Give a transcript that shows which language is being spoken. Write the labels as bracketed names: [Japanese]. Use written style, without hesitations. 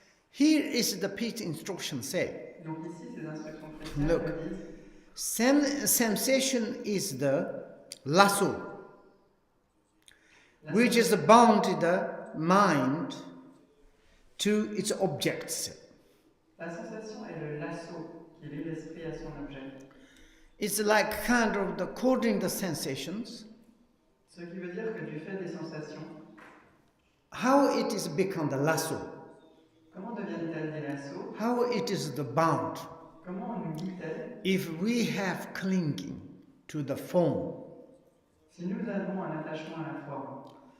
[English] Here is the peace instruction say. [French] Donc ici, ces instructions chrétiennes [English] Look. [French] disent [English] Sensation is the lasso, which is bound the mind to its objects. [French] la sensation est le lasso qui lie l'esprit à son objet. [English] It's like kind of the coding the sensations. [French] Ce qui veut dire que du fait des sensations, [English] How it is become the lasso? [French] comment deviennent-elles des lassos? [English] How it is the bound? [French] Comment on nous lie-t-elle? [English] If we have clinging to the form, [French] Si nous avons un attachement à la forme,